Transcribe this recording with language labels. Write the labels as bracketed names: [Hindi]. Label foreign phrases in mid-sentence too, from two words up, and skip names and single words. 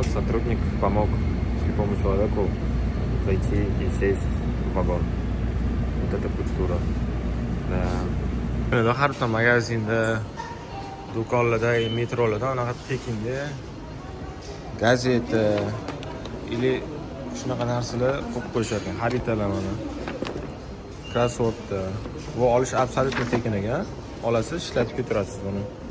[Russian] сотрудник помог слепому человеку зайти и сесть в вагон. Вот это культура. Да. [Uzbek] Har bir magazinda, do'konlarda, metrolarda unaqa Pekinda gazeta или shunaqa narsalar qo'yib qo'yishar ekan, xaritalar mana. Krossovka. Bu olish absolutno tekin ekan. Olasiz, ishlatib keturasiz buni.